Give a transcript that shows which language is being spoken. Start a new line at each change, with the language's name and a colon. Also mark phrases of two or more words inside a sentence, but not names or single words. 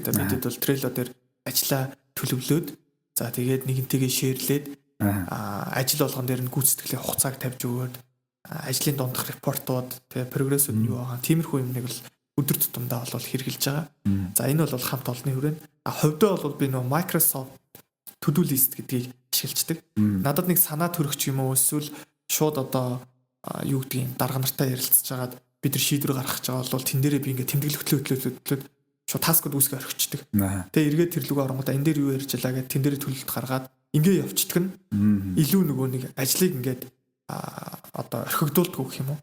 Mongolian: Бидэд бол Trello дээр ажлаа төлөвлөөд за тэгээд нэгнтэйгээ шеэрлээд ажил болгон дээр нь гүйцэтгэлийн хугацааг тавьж өгөөд ажлын дундах репортууд тэгээд прогрессүүд нь юу байгаа тиймэрхүү юмныг бол өдөр тутамдаа бол хэрэгжилж байгаа. За энэ бол хамт олонны хүрээнд хувьдаа бол би нөө Microsoft to-do list гэдгийг ашиглаждаг. Надад нэг санаа төрөгч юм уу эсвэл шууд одоо юу гэдгийг дарга нартай ярилцж байгаад бид нар шийдвэр гаргах гэж байгаа бол тэн дээрээ би ингээд тэмдэглэл хөтлөөд шууд таскууд үүсгэж орхичдаг. Тэгээ эргээд тэр лүгөө оронгууд энэ дээр юу ярьж байлаа гэд тэн дээрээ төлөлт гаргаад ингээ явчихдаг нь илүү нөгөө нэг ажлыг ингээд одоо орхигдуулдаг гэх юм уу.